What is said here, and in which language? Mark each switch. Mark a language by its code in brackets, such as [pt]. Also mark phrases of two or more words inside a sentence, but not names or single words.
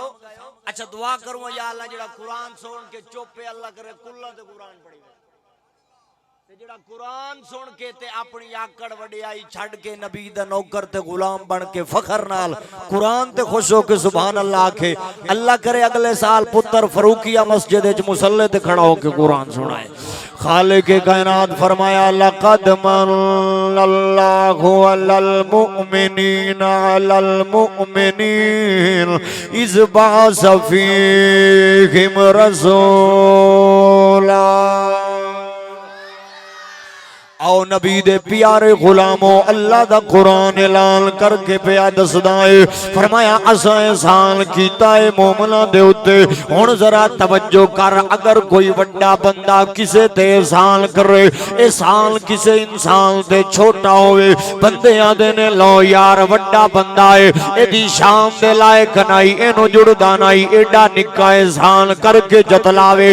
[pa] اچھا دعا کراں [ar] يا الله [pa] جیہڑا قرآن سن کے چپ ہے اللہ کرے کلا تے قرآن پڑھی تے جیہڑا قرآن سن کے تے اپنی آکڑ وڈیائی چھڈ کے نبی دا نوکر تے غلام بن کے فخر نال قرآن تے خوش ہو کے [ar] سبحان الله [pa] آکھے، اللہ کرے اگلے سال پتر فاروقیہ مسجد وچ مصلے تے کھڑا ہو کے قرآن سنائے. خالقِ کائنات فرمایا [ar] لقد منّ الله على المؤمنين إذ بعث فيهم رسولا. [pa] آؤ نبی دے پیارے غلامو، اللہ دا قرآن اعلان کرکے پیا دسدا ہے، فرمایا اساں احسان کیتا ہے مومناں دے اتے. ہن ذرا توجہ کر، اگر کوئی وڈا بندہ کسے تے احسان کرے، احسان کسے انسان تے چھوٹا ہووے، بندے آندے نے لو یار وڈا بندہ ہے، ایدی شان دے لائق نہیں، اینوں جڑدا نہیں، ایڈا نکا احسان کرکے جتلاوے.